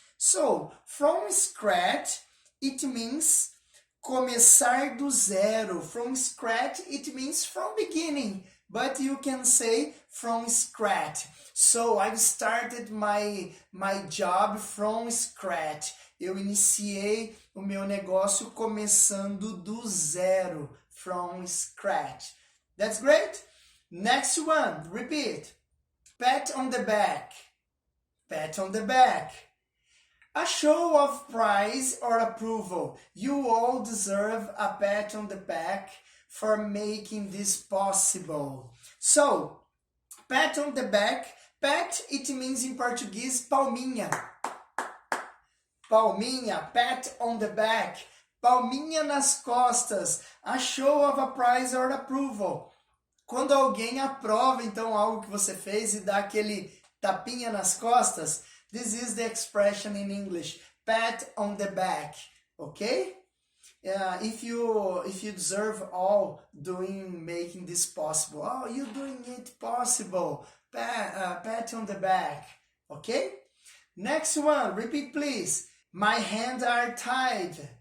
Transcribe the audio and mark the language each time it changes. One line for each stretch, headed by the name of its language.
English: So, from scratch, it means
Portuguese: começar do zero.
English: From scratch, it means from beginning, but you can say from scratch. So, I started my job from scratch.
Portuguese: Eu iniciei o meu negócio começando do zero,
English: from scratch. That's great. Next one, repeat. Pat on the back. Pat on the back. A show of praise or approval. You all deserve a pat on the back for making this possible. So, pat on the back. Pat, it means in Portuguese, palminha. Palminha, pat on the back.
Portuguese: Palminha nas costas.
English: A show of a praise or approval.
Portuguese: Quando alguém aprova, então, algo que você fez e dá aquele tapinha nas costas,
English: this is the expression in English, pat on the back, okay? If you deserve all making this possible, oh, you're doing it possible, pat on the back, okay? Next one, repeat please. My hands are tied.